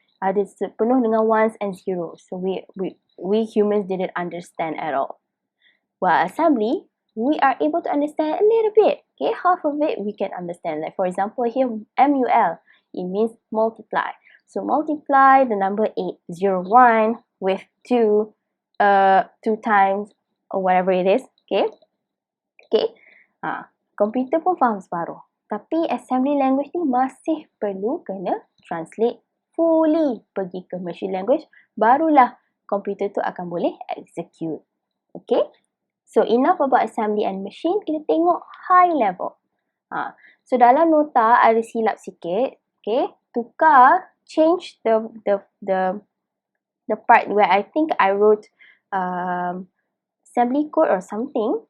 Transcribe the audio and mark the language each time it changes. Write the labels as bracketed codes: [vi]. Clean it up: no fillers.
[ms] Ada penuh dengan [en] ones and zeros. So we humans didn't understand at all. While assembly, we are able to understand a little bit. Okay, half of it we can understand. Like for example here, MUL, it means multiply. So multiply the number 801 with 2 times or whatever it is. Okay. Okay. [ms] Komputer pun faham separuh. Tapi assembly language ni masih perlu kena [en] translate fully [ms] pergi ke machine language. Barulah komputer tu akan boleh execute. Okay? [en] So enough about assembly and machine. [ms] Kita tengok [en] high level. So [ms] dalam nota ada silap sikit. [en] Okay? Change the part where I think I wrote assembly code or something.